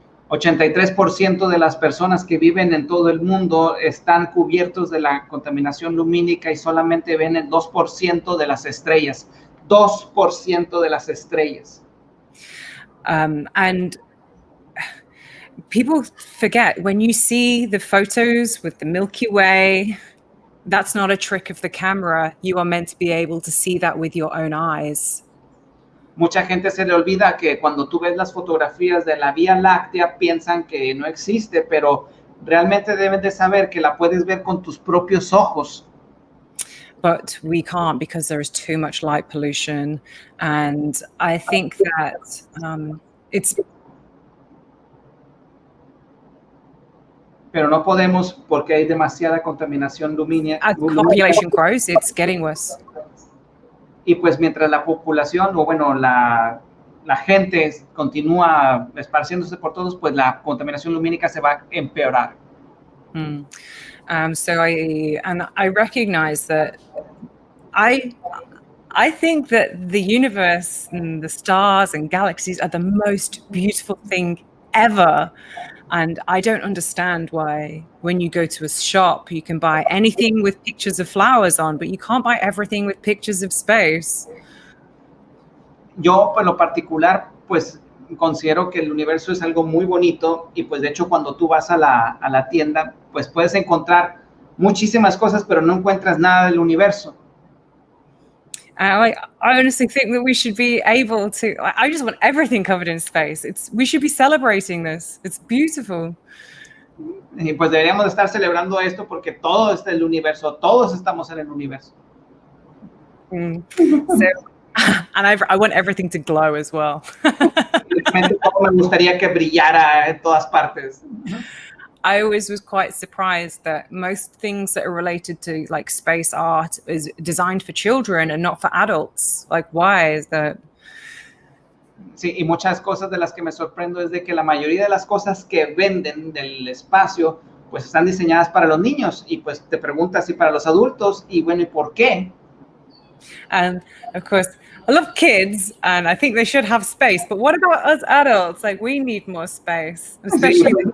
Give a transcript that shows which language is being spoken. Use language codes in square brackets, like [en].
[es] 83% de las personas que viven en todo el mundo están cubiertos de la contaminación lumínica y solamente ven el 2% de las estrellas. 2% de las estrellas. [en] And people forget, when you see the photos with the Milky Way, that's not a trick of the camera. You are meant to be able to see that with your own eyes. [es] Mucha gente se le olvida que cuando tú ves las fotografías de la Vía Láctea piensan que no existe, pero realmente deben de saber que la puedes ver con tus propios ojos. [en] But we can't because there is too much light pollution. And I think that it's... [es] Pero no podemos porque hay demasiada contaminación lumínica. [en] As the population grows, it's getting worse. [es] Y pues mientras la población, o bueno, la gente continúa esparciéndose por todos, pues la contaminación lumínica se va a empeorar. [en] So I recognize that I think that the universe and the stars and galaxies are the most beautiful thing ever. And I don't understand why when you go to a shop, you can buy anything with pictures of flowers on, but you can't buy everything with pictures of space. [es] Yo, por lo particular, pues considero que el universo es algo muy bonito y pues de hecho cuando tú vas a la tienda, pues puedes encontrar muchísimas cosas, pero no encuentras nada del universo. [en] I honestly think that we should be able to, I just want everything covered in space. We should be celebrating this. It's beautiful. [es] Y pues deberíamos estar celebrando esto porque todo está en el universo, todos estamos en el universo. [en] So, and I want everything to glow as well. [es] Me gustaría que brillara en todas partes. [en] I always was quite surprised that most things that are related to like space art is designed for children and not for adults. Like, why is that? [es] Sí, y muchas cosas de las que me sorprendo es de que la mayoría de las cosas que venden del espacio, pues están diseñadas para los niños, y pues te preguntas si para los adultos, y bueno, ¿y por qué? [en] And of course, I love kids and I think they should have space. But what about us adults? Like, we need more space, especially.